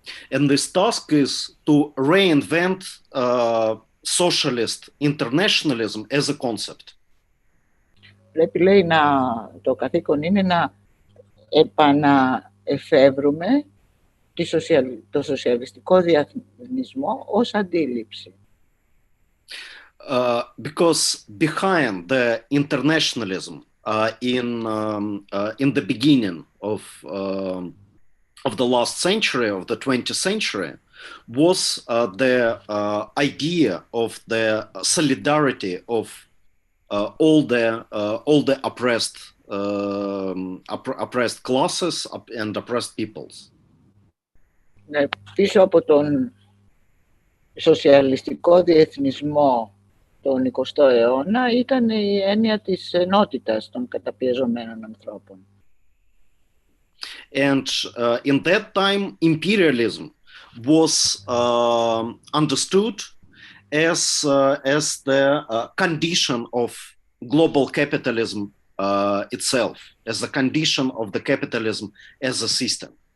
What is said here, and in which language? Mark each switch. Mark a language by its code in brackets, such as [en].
[en] And this task is to reinvent socialist internationalism as a concept. [el] Πρέπει, λέει, το καθήκον είναι να επαναεφεύρουμε το σοσιαλιστικό διεθνισμό ως αντίληψη. [en] Because behind the internationalism in the beginning of the last century, of the 20th century, was the idea of the solidarity of all the oppressed classes and oppressed peoples. [el] Πίσω από τον σοσιαλιστικό διεθνισμό τον 20ο αιώνα ήταν η έννοια της ενότητας των καταπιεζομένων ανθρώπων. [en] And in that time, imperialism was understood as the condition of global capitalism itself, as the condition of the capitalism as a system.